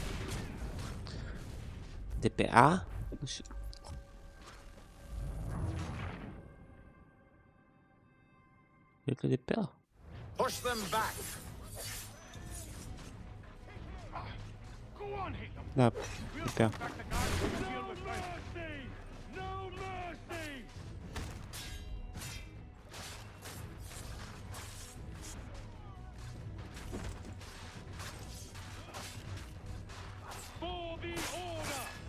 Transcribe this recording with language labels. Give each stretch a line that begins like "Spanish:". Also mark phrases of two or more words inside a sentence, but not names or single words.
Romanian: De pe A? Nu știu. Cred că de pe A.
English: Push them back. Go on, Haytham.
Romanian: Da, de pe A.
English: No mercy! For the order!